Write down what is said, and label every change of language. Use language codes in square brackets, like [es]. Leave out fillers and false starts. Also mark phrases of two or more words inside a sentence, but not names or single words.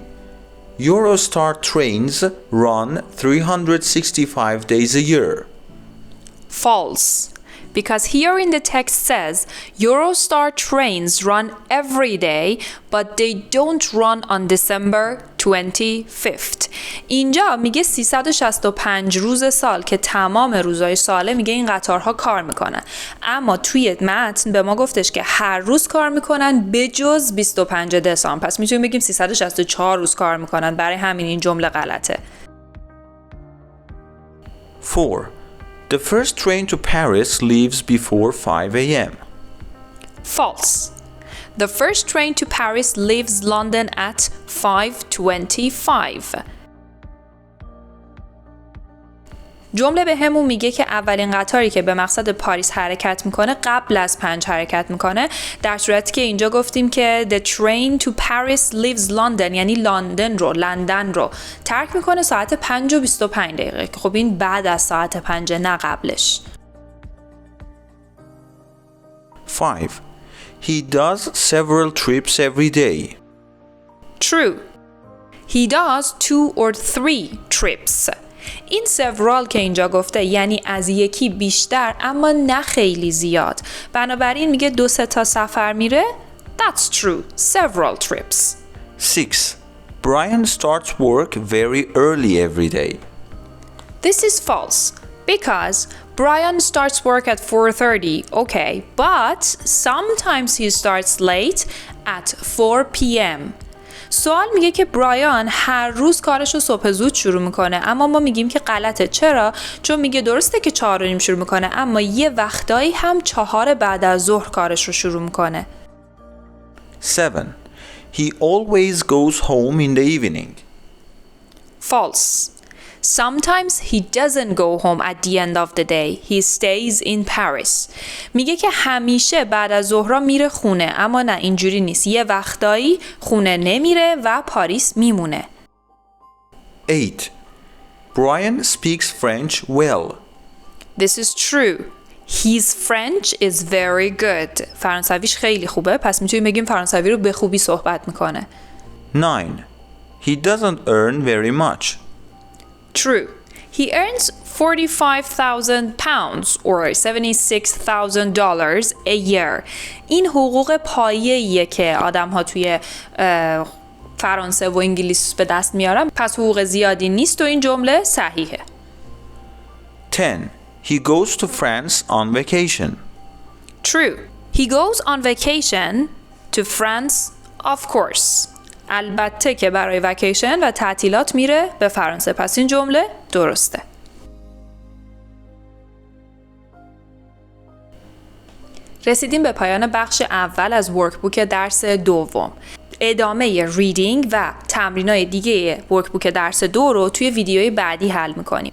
[en] Eurostar trains run 365 days a year. False. Because here in the text says Eurostar trains run every day but they don't run on December 25th. [fa] اینجا میگه 365 روز سال که تمام روزهای ساله میگه این قطارها کار میکنن، اما توی متن به ما گفتش که هر روز کار میکنن به جز 25 دسامبر. پس میتونیم بگیم 364 روز کار میکنن، برای همین این جمله غلطه. [en] 4. The first train to Paris leaves before 5 a.m. False. The first train to Paris leaves London at 5:25. [fa] جمله به همون میگه که اولین قطاری که به مقصد پاریس حرکت میکنه قبل از 5 حرکت میکنه، در صورتی که اینجا گفتیم که [en] the train to Paris leaves London [fa] یعنی لندن رو ترک میکنه ساعت 5:25. خب این بعد از ساعت 5 نه قبلش. [en] 5. He does several trips every day. True. He does 2 or 3 trips. [fa] این several که اینجا گفته یعنی از یکی بیشتر اما نه خیلی زیاد. بنابراین میگه 2-3 تا سفر میره. [en] That's true. Several trips. 6. Brian starts work very early every day. This is false because Brian starts work at 4:30. Okay, but sometimes he starts late at 4 p.m. [fa] سوال میگه که برایان هر روز کارش رو صبح زود شروع میکنه، اما ما میگیم که غلطه. چرا؟ چون میگه درسته که 4:30 شروع میکنه اما یه وقتایی هم 4 بعد از ظهر کارش رو شروع میکنه. [en] 7. He always goes home in the evening. False. Sometimes he doesn't go home at the end of the day. He stays in Paris. [fa] میگه که همیشه بعد از ظهر میره خونه، اما نه اینجوری نیست. یه وقتایی خونه نمیره و پاریس میمونه. [en] 8. Brian speaks French well. This is true. His French is very good. [fa] فرانسویش خیلی خوبه، پس میتونیم بگیم فرانسوی رو به خوبی صحبت میکنه. [en] 9. He doesn't earn very much. True. He earns 45,000 pounds or $76,000 a year. [fa] این حقوق پایه‌ایه که آدم‌ها توی فرانسه و انگلیس به دست میارن، پس حقوق زیادی نیست و این جمله صحیحه. [en] 10. He goes to France on vacation. True. He goes on vacation to France, of course. [fa] البته که برای وکیشن و تعطیلات میره به فرانسه، پس این جمله درسته. رسیدیم به پایان بخش اول از ورکبوک درس دوم. ادامه ریدینگ و تمرینای دیگه ورکبوک درس 2 رو توی ویدیوی بعدی حل میکنیم.